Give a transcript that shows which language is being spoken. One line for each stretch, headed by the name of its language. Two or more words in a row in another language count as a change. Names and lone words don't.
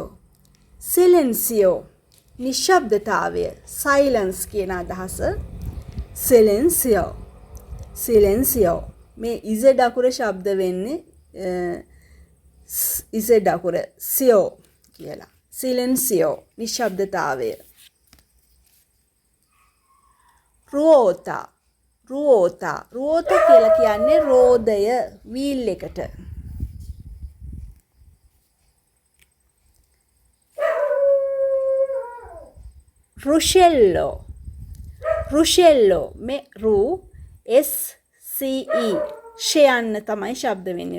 Sinhala: silenzio නිශ්ශබ්දතාවය, silence කියන අදහස. silenzio. silenzio මේ ඉස අකුර ශබ්ද වෙන්නේ ඉස අකුර sio කියලා. silenzio නිශ්ශබ්දතාවය. ruota. ruota. ruota කියලා කියන්නේ රෝදය, wheel එකට.
Italian: ruscello.
Sinhala: ruscello මේ රු s c e ෂයන්න තමයි ශබ්ද වෙන්නේ.